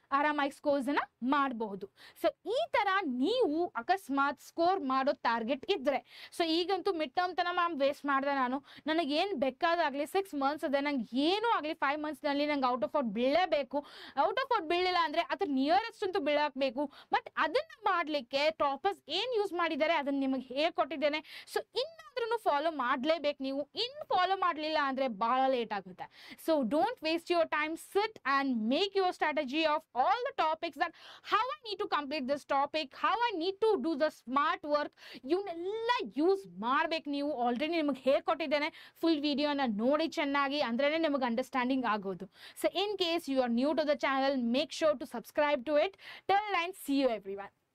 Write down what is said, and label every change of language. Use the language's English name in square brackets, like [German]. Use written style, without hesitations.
[Kannada] ಆರಾಮಾಗಿ ಸ್ಕೋರ್ಸ್ ಅನ್ನ ಮಾಡಬಹುದು. ಸೊ ಈ ತರ ನೀವು ಅಕಸ್ಮಾತ್ ಸ್ಕೋರ್ ಮಾಡೋ ಟಾರ್ಗೆಟ್ ಇದ್ರೆ, ಸೊ ಈಗಂತೂ ಮಿಡ್ ಟರ್ಮ್ ತನ ಮ್ಯಾಮ್ ವೇಸ್ಟ್ ಮಾಡಿದೆ ನಾನು, ನನಗೆ ಏನು ಬೇಕಾದಾಗಲಿ 6 ಮಂತ್ಸ್ ಇದೆ, ನಂಗೆ ಏನೂ ಆಗಲಿ 5 ಮಂತ್ಸ್ನಲ್ಲಿ ನಂಗೆ out of out ಬೀಳಲೇಬೇಕು. Out of out ಬೀಳಿಲ್ಲ ಅಂದರೆ ಅದ್ರ ನಿಯರೆಸ್ಟ್ ಅಂತೂ ಬೀಳಾಕಬೇಕು. ಬಟ್ ಅದನ್ನು ಮಾಡಲಿಕ್ಕೆ ಟಾಪರ್ಸ್ ಏನು ಯೂಸ್ ಮಾಡಿದ್ದಾರೆ ಅದನ್ನು ನಿಮಗೆ ಹೇಳ್ಕೊಟ್ಟಿದ್ದೇನೆ. ಸೊ ಇನ್ನಾದ್ರೂ ಫಾಲೋ ಮಾಡಲೇಬೇಕು ನೀವು. ಇನ್ನು ಫಾಲೋ ಮಾಡಲಿಲ್ಲ ಅಂದರೆ ಭಾಳ ಲೇಟ್ ಆಗುತ್ತೆ. [English] So don't waste your time, sit and make your strategy of all the topics, that how I need to complete this topic, how I need to do the smart work. [Kannada] ಇವನ್ನೆಲ್ಲ use ಮಾಡ್ಬೇಕು ನೀವು. Already ನಿಮಗೆ ಹೇಳ್ಕೊಟ್ಟಿದ್ದೇನೆ, full ವಿಡಿಯೋನ ನೋಡಿ ಚೆನ್ನಾಗಿ, ಅಂದ್ರೆ ನಿಮಗೆ understanding ಆಗೋದು. [English] So in case you are new to the channel, make sure to subscribe to it. Till then, see you everyone.